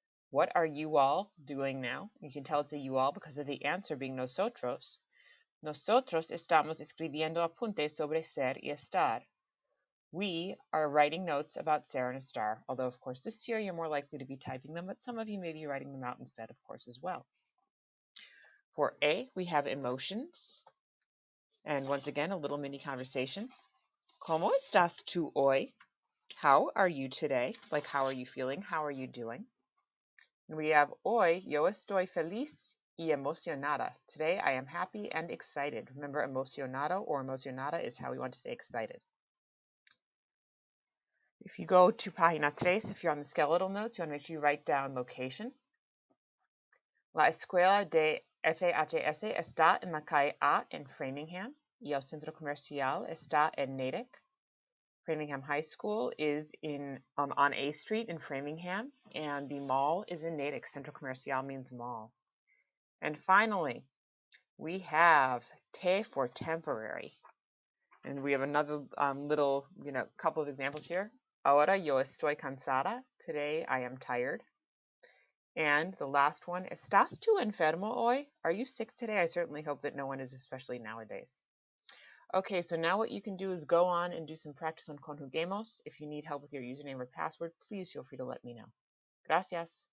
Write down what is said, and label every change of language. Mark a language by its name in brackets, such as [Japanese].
[English] What are you all doing now? You can tell it's a you all because of the answer being nosotros. [Spanish] Nosotros estamos escribiendo apuntes sobre ser y estar. [English] We are writing notes about ser and estar, although of course this year you're more likely to be typing them, but some of you may be writing them out instead, of course, as well. For A, we have emotions. And once again, a little mini conversation. [Spanish] ¿Cómo estás tú hoy? [English] How are you today? Like, how are you feeling? How are you doing? And we have [Spanish] hoy, yo estoy feliz y emocionada. [English] Today, I am happy and excited. Remember, emocionado or emocionada is how we want to say excited. If you go to Página 3, if you're on the skeletal notes, you want to make sure you write down location. [Spanish] La escuela de FHS está en la calle A en Framingham y el centro comercial está en Natick. [English] Framingham High School is on A Street in Framingham, and the mall is in Natick. Centro Comercial means mall. And finally, we have te for temporary. And we have another little, couple of examples here. [Spanish] Ahora yo estoy cansada. [English] Today I am tired. And the last one, [Spanish] ¿estás tú enfermo hoy? [English] Are you sick today? I certainly hope that no one is, especially nowadays. Okay, so now what you can do is go on and do some practice on conjuguemos. If you need help with your username or password, please feel free to let me know. Gracias.